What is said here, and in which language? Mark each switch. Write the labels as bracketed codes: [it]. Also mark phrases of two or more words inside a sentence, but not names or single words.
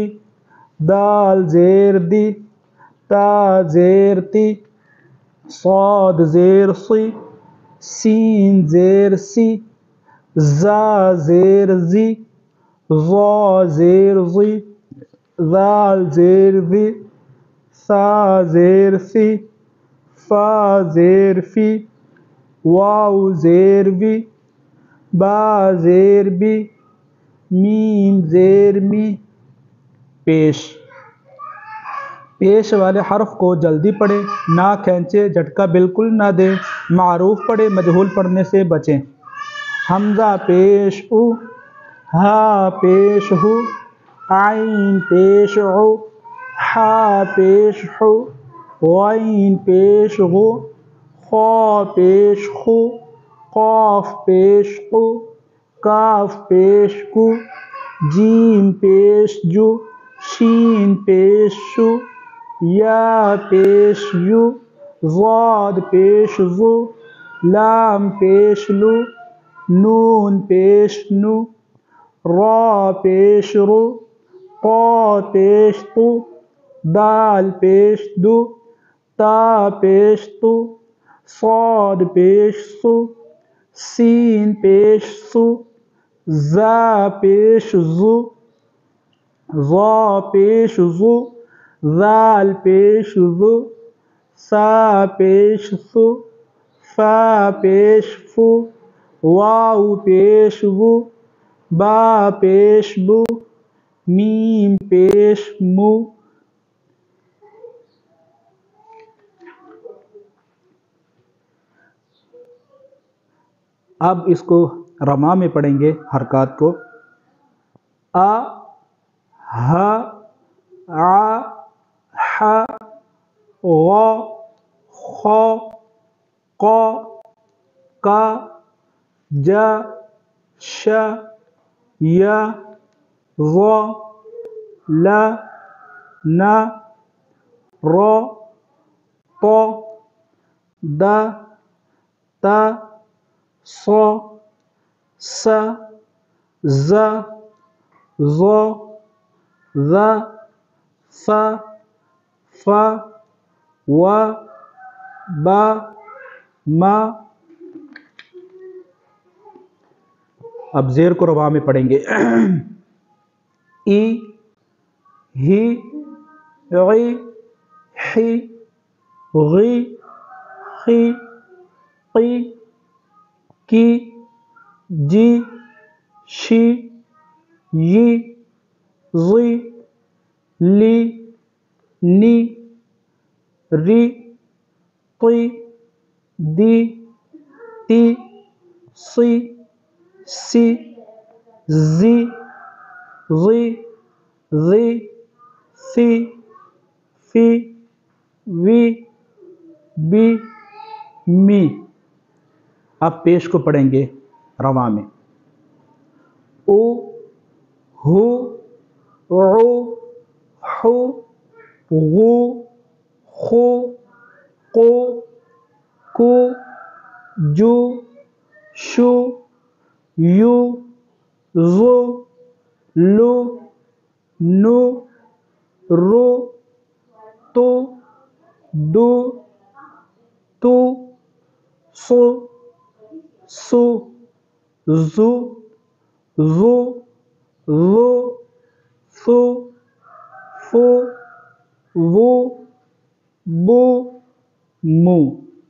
[ur] دال زیر دی، تا زیر تی، صاد زیر صی، سین زیر سی، زا زیر زی، ظا زیر ظی، ذال زیر ذی، ثا زیر ثی، فا زیر فی، واو زیر وی، با زیر بی، میم زیر می۔ پیش، پیش والے حرف کو جلدی پڑھیں، نہ کھینچیں، جھٹکا بالکل نہ دیں، معروف پڑھیں، مجہول پڑھنے سے بچیں۔ حمزہ پیش او، ہا پیش ہو، عین پیش عو، حا پیش حو، غین پیش غو، خا پیش خو، قاف پیش قو، کاف پیش کو، جیم پیش جو، شین پیش شو، یا پیش یو، ضاد پیش ذو، لام پیش لو، نون پیش نو، را پیش رو، طا پیش تو، دال پیش دو، تا پیش تو، صاد پیش سو، سین پیش سو، زا پیش زو، ظا پیش زو، ذال پیش ذو، ثا پیش ثو، فا پیش فو، واو پیش وو، با پیش بو، میم پیش مو۔ اب اس کو رما میں پڑھیں گے حرکات کو. آ ہ ع ح غ خ ق ک ج ش ی ظ ل ن ر ط د ت ص ث ظ ظ ظ ف ف و ب م. اب زیر کو روا میں پڑھیں گے. ای ہی عی حی غی خی قی کی جی شی یی ضی لی نی ری طی دی تی صی سی زی ضی ذی ثی فی وی بی می. اب پیش کو پڑھیں گے روا میں. او ہو عو حو غو خو قو کو جو شو یو ظو لو نو رو تو دو تو سو سو زو ظو ظو فو فو وو بو مو.